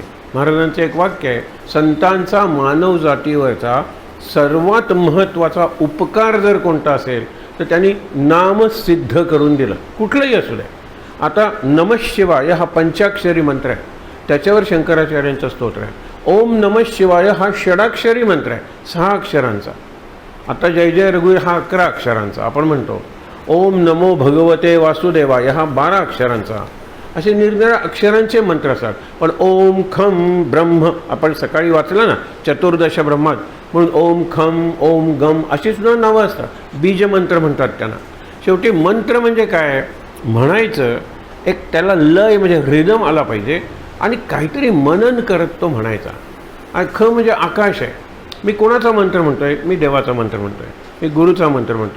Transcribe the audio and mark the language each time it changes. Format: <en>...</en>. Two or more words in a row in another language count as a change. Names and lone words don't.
<mr>महाराजांचं एक वाक्य आहे, संतांचा मानव जातीवरचा सर्वात महत्त्वाचा उपकार जर कोणता असेल तर त्यांनी नाम सिद्ध करून दिलं, कुठलंही असू दे। आता</mr> <sa>नमः शिवाय</sa> <mr>हा पंचाक्षरी मंत्र आहे, त्याच्यावर शंकराचार्यांचं स्तोत्र आहे।</mr> <sa>ओम नमः शिवाय</sa> <mr>हा षडाक्षरी मंत्र आहे, 6 अक्षरांचा। आता जय जय रघुवीर हा 11 अक्षरांचा आपण म्हणतो।</mr> <sa>ओम नमो भगवते वासुदेवाय</sa> <mr>हा 12 अक्षरांचा। असे निरनिराळ्या अक्षरांचे मंत्र असतात। पण</mr> <sa>ओम खम ब्रह्म</sa> <mr>आपण सकाळी वाचलं ना चतुर्दश ब्रह्मात, म्हणून</mr> <sa>ओम खम ओम गम</sa> <mr>अशी सुद्धा नावं असतात, बीज मंत्र म्हणतात त्यांना। शेवटी मंत्र म्हणजे काय म्हणायचं, एक त्याला लय म्हणजे रिदम आला पाहिजे आणि काहीतरी मनन करत तो म्हणायचा। आणि ख म्हणजे आकाश आहे, मी कोणाचा मंत्र म्हणतोय? मी देवाचा मंत्र म्हणतोय, मी गुरुचा मंत्र म्हणतोय।</mr>